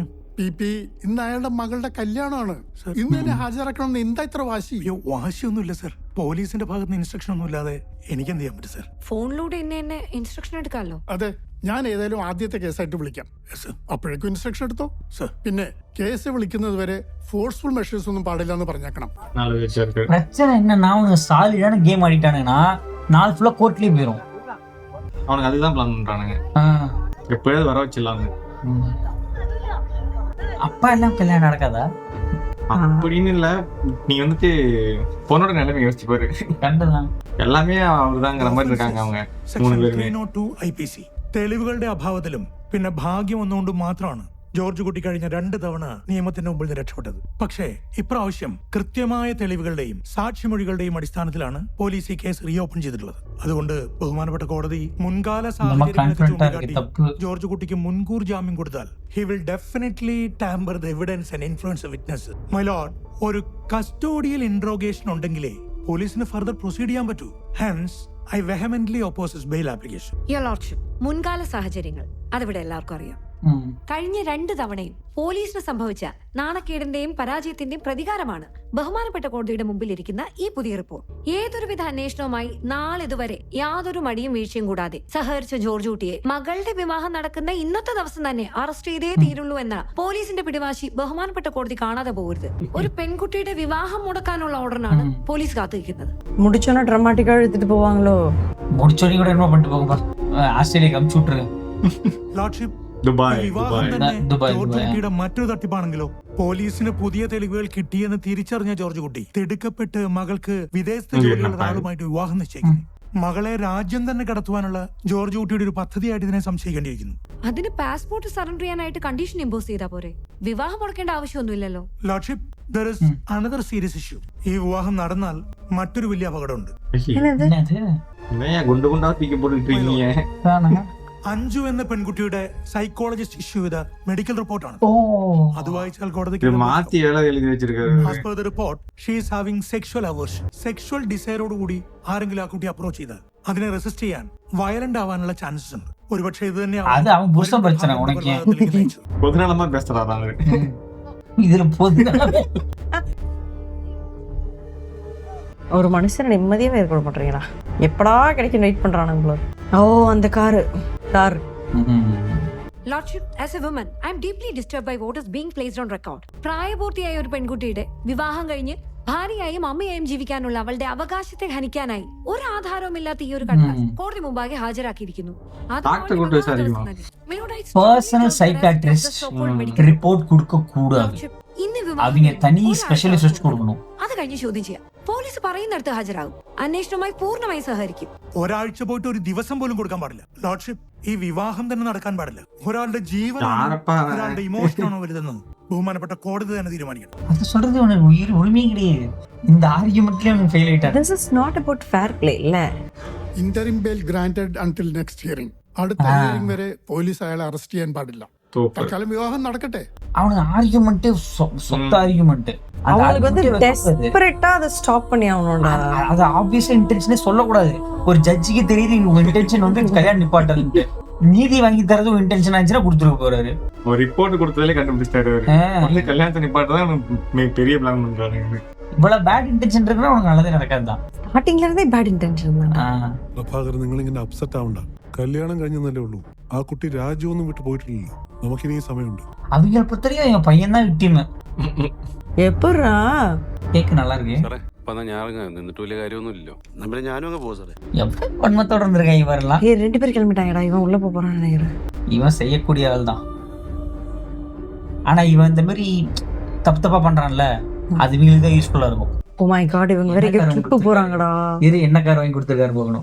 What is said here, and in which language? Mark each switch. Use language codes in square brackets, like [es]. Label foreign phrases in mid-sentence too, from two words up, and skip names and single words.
[ml] പി ഇന്ന് അയാളുടെ മകളുടെ കല്യാണമാണ്. ഇന്ന് തന്നെ ഹാജരാക്കണം. എന്താ ഇത്ര വാശി? അയ്യോ, വാശിയൊന്നുമില്ല സാർ. പോലീസിന്റെ ഭാഗത്ത് നിന്ന് ഇൻസ്ട്രക്ഷൻ ഒന്നും ഇല്ലാതെ എനിക്ക് എന്ത് ചെയ്യാൻ പറ്റും സാർ? ഫോണിലൂടെ എന്നെ ഇൻസ്ട്രക്ഷൻ എടുക്കാമല്ലോ. അതെ, ഞാൻ ഏതായാലും ആദ്യത്തെ കേസായിട്ട് വിളിക്കാം. അപ്പോഴേക്കും ഇൻസ്ട്രക്ഷൻ എടുത്തോ സർ. പിന്നെ കേസ് വിളിക്കുന്നത് വരെ [en] forceful measures [ml] ഒന്നും പാടില്ല എന്ന് പറഞ്ഞേക്കണം. [ta] பிரச்சனை என்னன்னா, அவனுங்க சாலிடான கேம் ஆடிட்டானுங்கன்னா நாள் ஃபுல்லா கோர்ட்லயே போயிடும். அவனுக்கு அதுதான் பிளான் பண்றானுங்க. எப்பயாவது வர வச்சிடலாங்க. அப்பா எல்லாம் கல்யாணம் நடக்காதா? அப்படின்னு இல்ல, நீ வந்துட்டு பொண்ணோட நிலைமை யோசிச்சு பாரு. கண்டுதான் எல்லாமே அவருதாங்கிற மாதிரி இருக்காங்க அவங்க மூணு [ml] സെക്ഷൻ [ta] பேருமே. [ml] 302 IPC തെളിവുകളുടെ അഭാവത്തിലും പിന്നെ ഭാഗ്യം ഒന്നുകൊണ്ടും മാത്രമാണ് ജോർജ് കുട്ടി കഴിഞ്ഞ 2 തവണ നിയമത്തിന്റെ മുമ്പിൽ നിന്ന് രക്ഷപ്പെട്ടത്. പക്ഷേ ഇപ്രാവശ്യം കൃത്യമായ തെളിവുകളുടെയും സാക്ഷിമൊഴികളുടെയും അടിസ്ഥാനത്തിലാണ് പോലീസ് ഈ കേസ് റീഓപ്പൺ ചെയ്തിട്ടുള്ളത്. അതുകൊണ്ട് ബഹുമാനപ്പെട്ട കോടതി മുൻകാല സാഹചര്യങ്ങളെ ചൂണ്ടിക്കാട്ടി ജോർജ് കുട്ടിക്ക് മുൻകൂർ ജാമ്യം കൊടുത്താൽ [en] he will definitely tamper the evidence and influence the witnesses. My lord, [ml] ഒരു കസ്റ്റോഡിയൽ ഇൻട്രോഗേഷൻ ഉണ്ടെങ്കിലേ പോലീസിന് [en] further proceed [ml] ചെയ്യാൻ പറ്റൂ. [en] Hence I vehemently oppose his bail application. Your Lordship, [ml] മുൻകാല സാഹചര്യങ്ങൾ അതിവിടെ എല്ലാവർക്കും അറിയാം. കഴിഞ്ഞ 2 തവണയും പോലീസിന് സംഭവിച്ച നാണക്കേടിന്റെയും പരാജയത്തിന്റെയും പ്രതികാരമാണ് ബഹുമാനപ്പെട്ട കോടതിയുടെ മുമ്പിൽ ഇരിക്കുന്ന ഈ പുതിയ റിപ്പോർട്ട്. ഏതൊരുവിധ അന്വേഷണവുമായി നാളിതുവരെ യാതൊരു മടിയും വീഴ്ചയും കൂടാതെ സഹകരിച്ച ജോർജ് കുട്ടിയെ മകളുടെ വിവാഹം നടക്കുന്ന ഇന്നത്തെ ദിവസം തന്നെ അറസ്റ്റ് ചെയ്തേ തീരുള്ളൂ എന്ന പോലീസിന്റെ പിടിവാശി ബഹുമാനപ്പെട്ട കോടതി കാണാതെ പോകരുത്. ഒരു പെൺകുട്ടിയുടെ വിവാഹം മുടക്കാനുള്ള ഓർഡറിനാണ് പോലീസ് കാത്തിരിക്കുന്നത്. [ta] முடிச்சோன்னா ட்ராமாட்டிக்கா எடுத்துட்டு போவாங்களோ? முடிச்சோடி கூட என்ன பண்ணிட்டு போகும்பா, ஆஸ்திரேலியா அமுச்சு விட்டுருங்க. [ml] ലോർഡ്ഷിപ്പ്, ദുബായ് വിവാഹം തന്നെ ദുബായ്. ജോർജ് കുട്ടിയുടെ മറ്റൊരു തട്ടിപ്പാണെങ്കിലോ? പോലീസിന് പുതിയ തെളിവുകൾ കിട്ടിയെന്ന് തിരിച്ചറിഞ്ഞ ജോർജ് കുട്ടി തിടുക്കപ്പെട്ട് മകൾക്ക് വിദേശത്ത് ജോലിയുള്ള ഒരാളുമായിട്ട് വിവാഹം നിശ്ചയിക്കുന്നു. മകളെ രാജ്യം തന്നെ കടത്തുവാനുള്ള ജോർജ് കുട്ടിയുടെ ഒരു പദ്ധതിയായിട്ട് ഇതിനെ സംശയിക്കേണ്ടിയിരിക്കുന്നു. അതിന് പാസ്പോർട്ട് സറണ്ടർ ചെയ്യാനായിട്ട് [en] condition impose [ml] ചെയ്താൽ പോരെ? വിവാഹം മുടക്കേണ്ട ആവശ്യമൊന്നുമില്ലല്ലോ. ലോർഡ്ഷിപ്പ്, there is another serious issue. ഈ വിവാഹം നടന്നാൽ മറ്റൊരു വലിയ അപകടമുണ്ട്. [ta] என்னது? என்னையா குண்டு குண்டா தூக்கி போட்டுட்டு இருக்கீங்க? தானங்க? [ml] അഞ്ജു എന്ന പെൺകുട്ടിയുടെ സൈക്കോളജിസ്റ്റ് ഇഷ്യൂ ചെയ്ത മെഡിക്കൽ റിപ്പോർട്ടാണ്. അത് വായിച്ചാൽ കോടതിക്ക് [ta] மாத்தி எழுதி வச்சிருக்காரு. [ml] As per the report, she is having sexual aversion. സെക്ഷൽ ഡിസയറോട് കൂടി ആരെങ്കിലും ആ കുട്ടി അപ്രോച്ച് ചെയ്താൽ അതിനെ റെസിസ്റ്റ് ചെയ്യാൻ വയലന്റ് ആവാനുള്ള ചാൻസസ് ഉണ്ട്. ഒരുപക്ഷെ ഇത് [ta] அது அவன் புருஷன் பிரச்சனை. உனக்கு பொதுநலமா பேசுறாரு அவரு. இதுல பொது ஒரு மனுஷன் நிம்மதியாவே இருக்க மாட்டீங்களா? எப்படா கிடைக்கும் வெயிட் பண்றானுங்களோ. ஓ, அந்த கார் [en] Lordship, as a woman, I am deeply disturbed by what is being placed on record. [ml] പ്രായപൂർത്തിയായ ഒരു പെൺകുട്ടിയുടെ വിവാഹം കഴിഞ്ഞ് ഭാര്യയായും അമ്മയായും ജീവിക്കാനുള്ള അവളുടെ അവകാശത്തെ ഹനിക്കാനായി ഒരു ആധാരവുമില്ലാത്ത ഈ ഒരു കടലാസ് കോടതി മുമ്പാകെ ഹാജരാക്കിയിരിക്കുന്നു. [ta] பர்சனல் சைக்காட்ரிஸ்ட் ரிப்போர்ட் கொடுக்க கூடாது. அவங்க தனி ஸ்பெஷலிஸ்ட் வச்சு கொடுக்கணும். [ml] അത് കഴിഞ്ഞ് ചോദ്യം ചെയ്യാം. പോലീസ് പറയുന്നിടത്ത് ഹാജരാകും. അന്വേഷണവുമായി പൂർണ്ണമായി സഹകരിക്കും. ഒരാഴ്ച പോയിട്ട് ഒരു ദിവസം പോലും കൊടുക്കാൻ പാടില്ല. ലോർഡ്ഷിപ്പ്, ഈ വിവാഹം തന്നെ നടക്കാൻ പാടില്ല. ഒരാളുടെ ജീവനാണോ ഒരാളുടെ ഇമോഷനാണോ വലുതെന്ന് ബഹുമാനപ്പെട്ട കോടതി തന്നെ തീരുമാനിക്കണം. [ta] அது சொல்றது உனக்கு உரிமையே கிடையாது. இந்த ஆர்கியூமெண்ட்லயே அவன் ஃபெயில் ஆயிட்டான். [en] This is not about fair play இல்ல. Interim bail granted until next hearing. [ml] അടുത്ത ഹിയറിംഗ് വരെ പോലീസ് അയാളെ അറസ്റ്റ് ചെയ്യാൻ പാടില്ല. തൽക്കാലം വിവാഹം നടക്കട്ടെ. [ta] அவனுக்கு ஆர்குமெண்ட் சொத்த ஆர்குமெண்ட். அவங்களுக்கு வந்து டெஸ்பரேட்டா அதை ஸ்டாப் பண்ணி ஆகணும்டா. அது ஆப்வியஸா இன்டென்ஷனே சொல்லக்கூடாது. ஒரு ஜட்ஜிக்கு தெரியுது உங்க இன்டென்ஷன் வந்து கல்யாணம் நிப்பாட்டல்னு. நீதி வாங்கி தரதும் இன்டென்ஷன் ஆச்சுன்னா கொடுத்துட்டு போறாரு. ஒரு ரிப்போர்ட் கொடுத்ததுல கண்டுபிடிச்சிட்டாரு. வந்து கல்யாணத்தை நிப்பாட்டதான் பெரிய பிளான் பண்றாரு. இவ்வளவு [en] bad intention [ta] இருக்குன்னா உனக்கு நல்லதே நடக்காதுதான். ஸ்டார்டிங்ல இருந்தே பேட் [ml] ഇൻറ്റൻഷൻ ആണ്. പ്രഭാകർ, നിങ്ങൾ ഇങ്ങനെ അപ്സെറ്റ് ആവണ്ട. കല്യാണം കഴിഞ്ഞല്ലേ ഉള്ളൂ. ആ കുട്ടി രാജ്യമൊന്നും വിട്ടു പോയിട്ടില്ലല്ലോ. നമുക്കിനി സമയമുണ്ട്. [ta] அவங்க பொறுத்தவரைக்கும் என் பையன் தான் விக்டிம். எப்படா கேக்கு நல்லா இருக்கு. [ml] നിന്നിട്ട് വലിയ കാര്യമൊന്നുമില്ലല്ലോ. നമ്മളെ ഞാനും അങ്ങ് പോകും സാറേ. [ta] எவ்வளவு வன்மத்தோட இருந்திருக்காங்க இவரெல்லாம். ஏய், 2 பேர் கிளம்பிட்டாங்கடா. இவன் உள்ள போறான்னு நினைக்கிறேன். இவன் செய்யக்கூடிய ஆள் தான். ஆனா இவன் இந்த மாதிரி தப்பு தப்பா பண்றான்ல, அது இவங்களுக்கு தான் யூஸ்ஃபுல்லா இருக்கும். [en] Oh my God, [ta] இவங்க வேற ட்ரிப் போறாங்கடா. இது என்ன கார் வாங்கி கொடுத்துருக்காரு போகணும்.